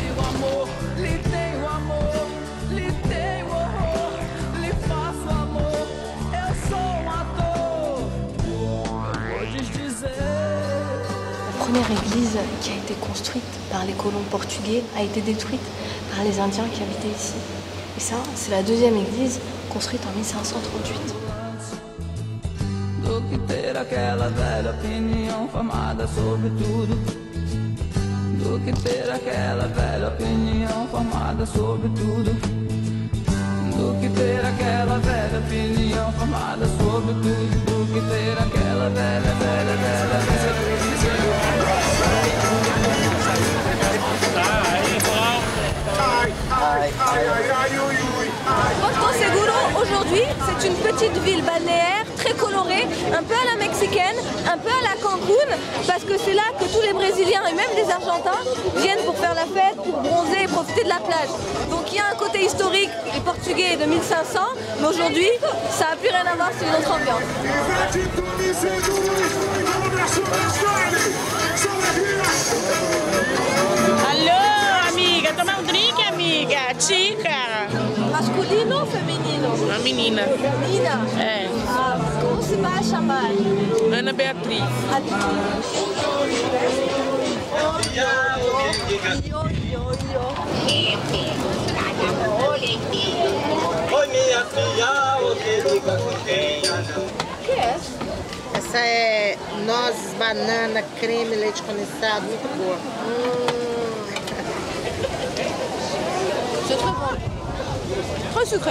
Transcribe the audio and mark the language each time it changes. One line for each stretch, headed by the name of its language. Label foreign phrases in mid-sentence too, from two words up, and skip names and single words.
French: La première église qui a été construite par les colons portugais a été détruite par les Indiens qui habitaient ici. Et ça, c'est la deuxième église construite en 1538.
Portuguese: Do que ter aquela velha opinião formada sobre tudo. Do que ter aquela velha opinião formada sobre tudo. Do que ter aquela velha opinião formada sobre tudo. Do que ter aquela velha
French: Porto Seguro, aujourd'hui, c'est une petite ville balnéaire très colorée, un peu à la mexicaine, un peu à la Cancun, parce que c'est là que tous les Brésiliens et même les Argentins viennent pour faire la fête, pour bronzer et profiter de la plage. Donc il y a un côté historique et portugais de 1500, mais aujourd'hui, ça n'a plus rien à voir, c'est une autre ambiance.
Portuguese: Alô, amiga, tomar um drink, amiga? Chica. Masculino ou feminino? Uma menina. Menina? É. Ah, como se vai chamar? Ana Beatriz. Oi, minha filha, o que diga com quem? O que é? Essa é nozes, banana, creme, leite condensado, muito boa.
French: C'est très bon. Très sucré.